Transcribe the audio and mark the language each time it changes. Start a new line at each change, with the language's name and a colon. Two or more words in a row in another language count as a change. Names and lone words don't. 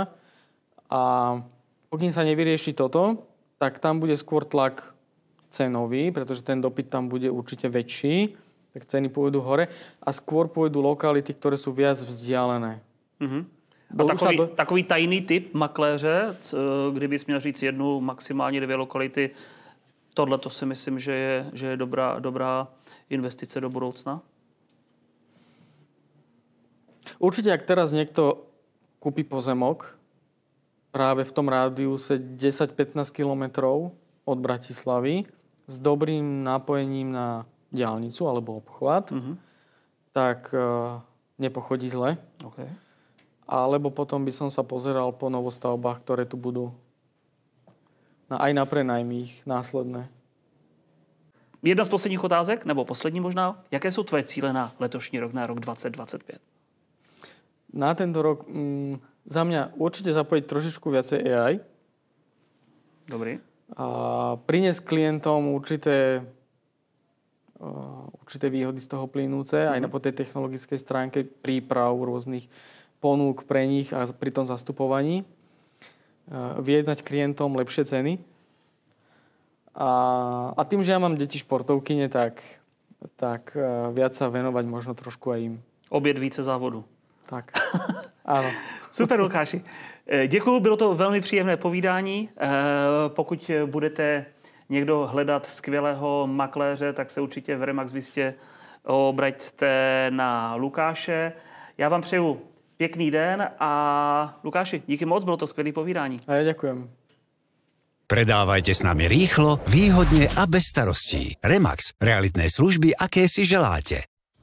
Slovak: A pokým sa nevyrieši toto, tak tam bude skôr tlak cenový, pretože ten dopyt tam bude určite väčší, tak ceny pôjdu hore a skôr pôjdu lokality, ktoré sú viac vzdialené.
Czech: A takový tajný typ makléře, kdybys měl říct jednu, maximálně 2 lokality, tohle to si myslím, že je dobrá investice do budoucna?
Slovak: Určite, ak teraz niekto kúpi pozemok práve v tom rádiuse 10-15 kilometrov od Bratislavy s dobrým napojením na diaľnicu alebo obchvat, tak nepochodí zle. Okay. Alebo potom by som sa pozeral po novostavbách, ktoré tu budú aj na prenajmy ich následné.
Czech: Jedna z posledních otázek, nebo poslední možná. Jaké jsou tvoje cíle na letošní rok, na rok 2025?
Slovak: Na tento rok za mňa určite zapojiť trošičku viacej AI.
Czech: Dobrý.
Slovak: A priniesť klientom určité výhody z toho plynúce, aj po tej technologickej stránke príprav rôznych ponúk pre nich a pri tom zastupovaní. Vyjednať klientom lepšie ceny. A tým, že ja mám deti športovkyne, tak viac sa venovať možno trošku aj im.
Czech: Oběd více závodu.
Slovak: Tak, áno.
Czech: Super, Lukáši. Děkuju, bylo to velmi příjemné povídání. Pokud budete někdo hledat skvělého makléře, tak se určitě v Remax Vistě obraťte na Lukáše. Já vám přeju pěkný den a Lukáši, díky moc, bylo to skvělé povídání.
Slovak: A ja ďakujem. Predávajte s nami rýchlo, výhodne a bez starostí. Remax. Realitné služby, aké si želáte.